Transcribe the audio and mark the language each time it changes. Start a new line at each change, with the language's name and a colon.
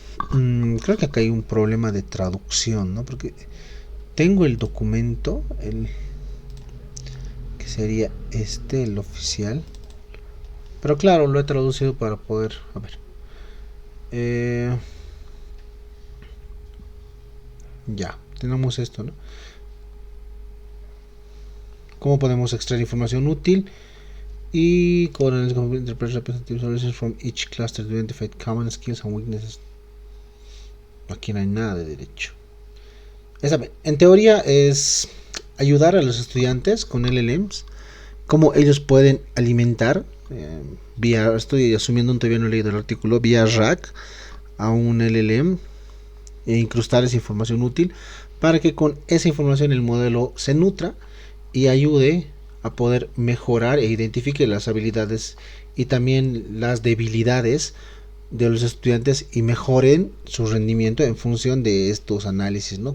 Spanish: Creo que acá hay un problema de traducción, ¿no? Porque tengo el documento, que sería el oficial. Pero claro, lo he traducido para poder... A ver. Ya, tenemos esto, ¿no? ¿Cómo podemos extraer información útil?
English: Y interpret representative solutions from each cluster to identify common skills and weaknesses.
Spanish: Aquí no hay nada de derecho. En teoría es ayudar a los estudiantes con LLMs, cómo ellos pueden alimentar vía, estoy asumiendo, todavía no he leído el artículo, vía RAG a un LLM e incrustar esa información útil para que con esa información el modelo se nutra y ayude a poder mejorar e identifique las habilidades y también las debilidades de los estudiantes y mejoren su rendimiento en función de estos análisis, ¿no?